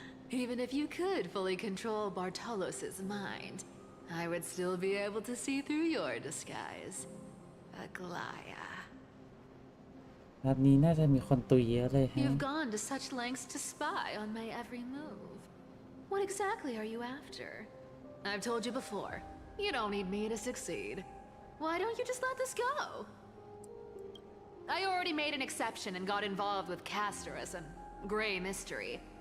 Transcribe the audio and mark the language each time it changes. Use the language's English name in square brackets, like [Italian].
[English] Even if you could fully control Bartolos's mind, I would still be able to see through your disguise. Aglaya. [Thai] แบบนี้น่าจะมีคนตุยเยอะเลยฮะ [English] You've gone to such lengths to spy on my every move. What exactly are you after? I've told you before, you don't need me to succeed. Why don't you just let this go? I already made an exception and got involved with Castorus and Grey Mystery.